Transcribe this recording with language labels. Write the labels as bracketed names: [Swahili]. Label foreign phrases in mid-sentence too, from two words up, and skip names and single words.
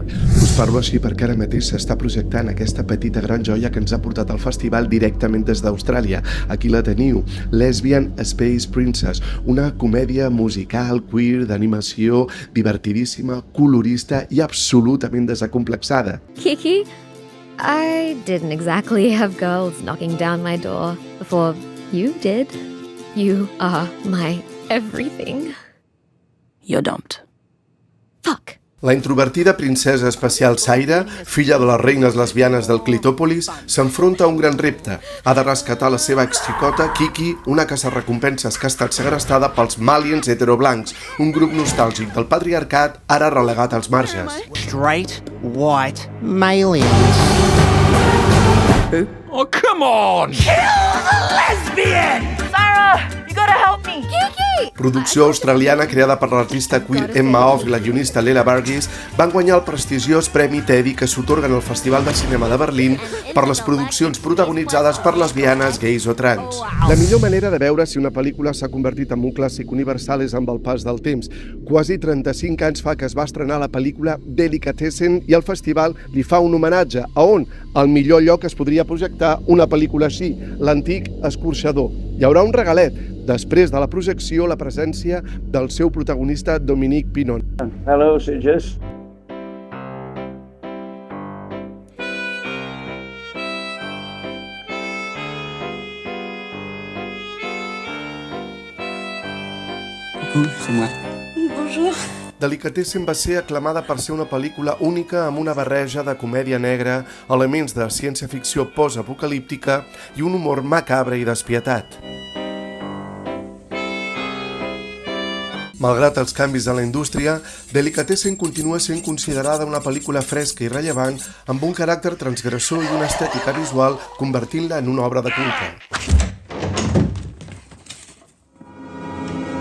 [Catalan] Us parlo així perquè ara mateix s'està projectant aquesta petita gran joia que ens ha portat al festival directament des d'Austràlia. Aquí la teniu, Lesbian Space Princess, una comèdia musical, queer, d'animació, divertidíssima, colorista i absolutament desacomplexada. [English] Kiki, I didn't exactly have girls knocking down my door before you did. You are my everything. You're dumped. Fuck. [Catalan] La introvertida princesa espacial Saira, filla de les reines lesbianes del Clitòpolis, s'enfronta a un gran repte. Ha de rescatar la seva exxicota, Kiki, una caça-recompenses que ha estat segrestada pels Malians heteroblancs, un grup nostàlgic del patriarcat ara relegat als marges. [English] Straight, white, malians. Who? Oh, come on! Kill the lesbian! Sarah, you gotta help me. Kiki! [Catalan] Producció australiana creada per l'artista queer Emma Off i la guionista Lela Burgess van guanyar el prestigiós Premi Teddy que s'atorguen al Festival de Cinema de Berlín per les produccions protagonitzades per lesbianes, gais o trans. La millor manera de veure si una pel·lícula s'ha convertit en un clàssic universal és amb el pas del temps. Quasi 35 anys fa que es va estrenar la pel·lícula Delicatessen i el festival li fa un homenatge a on? El millor lloc es podria projectar una pel·lícula així, l'antic escorxador. Hi haurà un regalet. Després de la projecció, la presència del seu protagonista Dominique Pinon. [English] Hello, Sitges. [French] Coucou, c'est moi. Bonjour. [Catalan] Delicatessen va ser aclamada per ser una pel·lícula única amb una barreja de comèdia negra, elements de ciència-ficció post-apocalíptica i un humor macabre i despietat. Malgrat els canvis en la indústria, Delicatessen continua sent considerada una pel·lícula fresca i rellevant amb un caràcter transgressor i una estètica visual convertint-la en una obra de culte.